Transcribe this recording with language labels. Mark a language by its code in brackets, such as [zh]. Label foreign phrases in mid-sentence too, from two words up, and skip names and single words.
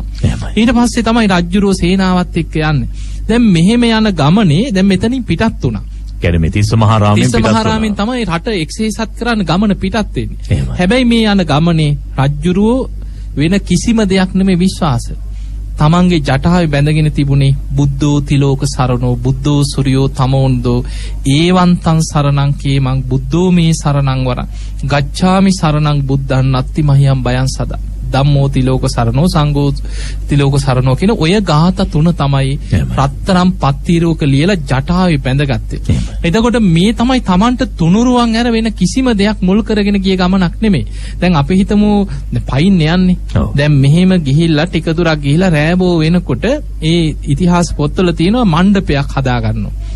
[si] ඊට පස්සේ තමයි රජුරෝ සේනාවත් එක්ක යන්නේ. දැන් මෙහෙම යන ගමනේ දැන් මෙතනින් පිටත් වුණා. කියන්නේ මේ තිස්ස මහාරාමෙන් තමයි රට එක්සේසත් කරන්න ගමන පිටත් වෙන්නේ. හැබැයි මේ යන ගමනේ රජ්ජුරුව වෙන කිසිම දෙයක් නෙමෙයි විශ්වාස. තමන්ගේ ජටාවේ බැඳගෙන තිබුණේ [pi] බුද්ධෝ තිලෝක සරණෝ බුද්ධෝ සූර්යෝ තමෝන්දෝ ඒවන්තං සරණං කේමං බුද්ධෝ මේ සරණං වරං ගච්ඡාමි සරණං බුද්ධං නත්ති මහියම් බයං සදා ධම්මෝ තිලෝක සරණෝ සංඝෝ තිලෝක සරණෝ [si] කියන ඔය ගාථා තුන තමයි රත්තරම් පත්තිරෝක ලියලා ජටාවේ බැඳගත්තේ. එතකොට මේ තමයි Tamanට තුනුරුවන් ඇර වෙන කිසිම දෙයක් මුල් කරගෙන ගිය ගමනක් නෙමෙයි. දැන් අපි හිතමු පයින් යන්නේ. දැන් මෙහෙම ගිහිල්ලා ටික දුරක් ගිහිල්ලා රෑබෝ වෙනකොට ඒ ඉතිහාස පොත්වල තියෙනවා මණ්ඩපයක් හදා ගන්නවා.